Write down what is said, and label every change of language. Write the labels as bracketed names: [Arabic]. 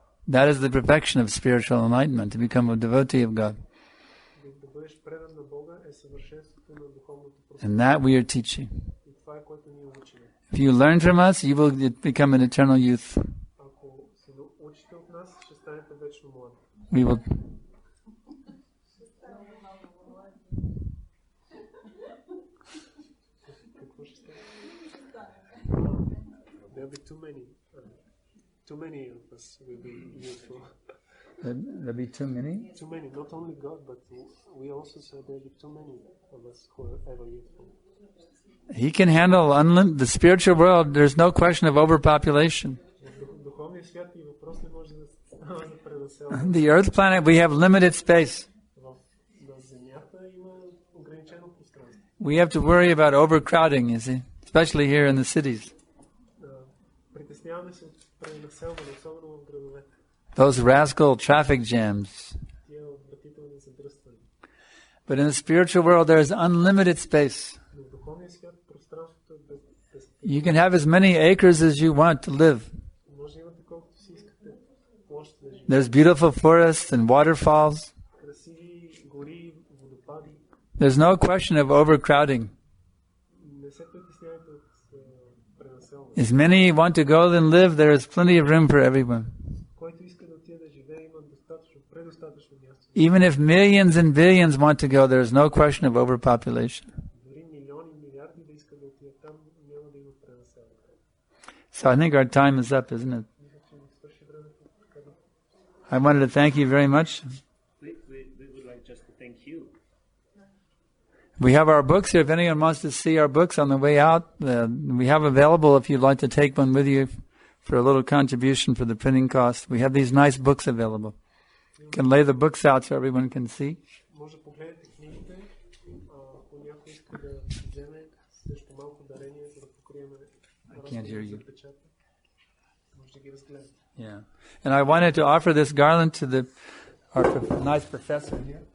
[English] That is the perfection of spiritual enlightenment, to become a devotee of God. [Bulgarian] Да бъдеш предан на Бога е съвършенството на духовното [English] And that we are teaching. [Bulgarian] И това е което ние учим. [English] If you learn from us, you will become an eternal youth. [Bulgarian] Ако се научите от нас, ще станете вечно млади. [English] We will. [Bulgarian] Какво ще стане? [English] There'll be too many. Too many of us will be youthful. There'll be too many? Too many, not only God, but we also said there'll be too many of us who are ever youthful. He can handle the spiritual world. There's no question of overpopulation. [Bulgarian] Духовният свят и въпрос не може да става за пренаселване. [English] The earth planet, we have limited space. [Bulgarian] На Земята има ограничено пространство. [English] We have to worry about overcrowding, you see, especially here in the cities. [Bulgarian] Притесняваме се от пренаселване, особено в градовете. [English] Those rascal traffic jams. [Bulgarian] Тия отвратителни задръствания. [English] But in the spiritual world, there is unlimited space. [Bulgarian] Но в духовния свят пространството е без. [English] You can have as many acres as you want to live. [Bulgarian] Може да имате колкото си искате площ да живеете. [English] There's beautiful forests and waterfalls. [Bulgarian] Красиви гори, водопади. [English] There's no question of overcrowding. [Bulgarian] Не се притеснявайте от пренаселване. [English] As many want to go and live, there is plenty of room for everyone. [Bulgarian] Който иска да отиде да живее, има достатъчно, предостатъчно място. [English] Even if millions and billions want to go, there is no question of overpopulation. [Bulgarian] Дори милиони, милиарди да искат да отидат там, няма да има пренаселване. [English] So I think our time is up, isn't it? I wanted to thank you very much. We would like just to thank you. We have our books here. If anyone wants to see our books on the way out, we have available if you'd like to take one with you for a little contribution for the printing cost. We have these nice books available. You can lay the books out so everyone can see. [Bulgarian] Може да погледнете книгите, ако някой иска да вземе също малко дарение, за да покриеме разходите за печата. Може да ги разгледате. [English] Yeah. And I wanted to offer this garland to our nice professor here.